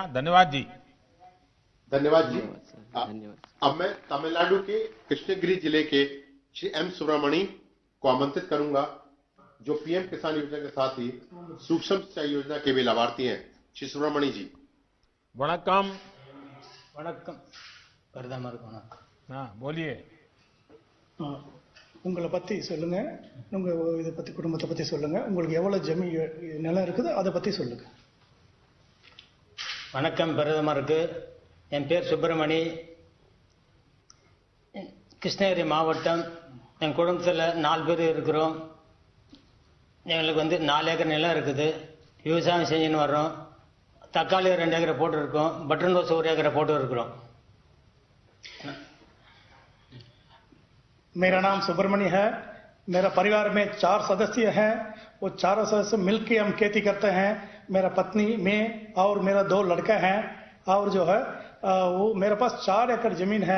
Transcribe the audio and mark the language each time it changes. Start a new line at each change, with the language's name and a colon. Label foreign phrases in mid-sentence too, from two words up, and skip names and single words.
Hindi: धन्यवाद जी। धन्यवाद जी। धन्यवाद। अब मैं तमिलनाडु के कृष्णगिरी जिले के श्री एम सुब्रमणी को आमंत्रित करूंगा, जो पीएम किसान योजना के साथ ही सूक्ष्म सिंचाई योजना के भी लाभार्थी हैं। श्री सुब्रमणी जी।
Tamil: வணக்கம். வணக்கம். பிரதமருக்கு வணக்கம்.
Hindi: बोलिए.
Tamil: உங்களை பத்தி சொல்லுங்க, உங்க இதை பத்தி, குடும்பத்தை பத்தி சொல்லுங்க, உங்களுக்கு எவ்வளவு ஜமீன் நிலம் இருக்குது அதை பத்தி சொல்லுங்க. வணக்கம் பிரதமருக்கு. என் பேர் சுப்பிரமணி, கிருஷ்ணகிரி மாவட்டம். என் குடும்பத்தில் 4 பேர் இருக்கிறோம். எங்களுக்கு 4 ஏக்கர் நிலம் இருக்குது. விவசாயம் செஞ்சுன்னு வர்றோம். தக்காளி 2 ஏக்கரை போட்டு இருக்கோம். பட்டன் ரோஸ் 1 ஏக்கரை போட்டு இருக்கிறோம்.
Hindi: मेरा नाम सुब्रमण्य है. मेरा परिवार में 4 सदस्य हैं. वो चारों सदस्य मिलकर हम खेती करते हैं. मेरा पत्नी, मैं और मेरा 2 लड़का हैं. और जो है वो मेरे पास 4 एकड़ जमीन है.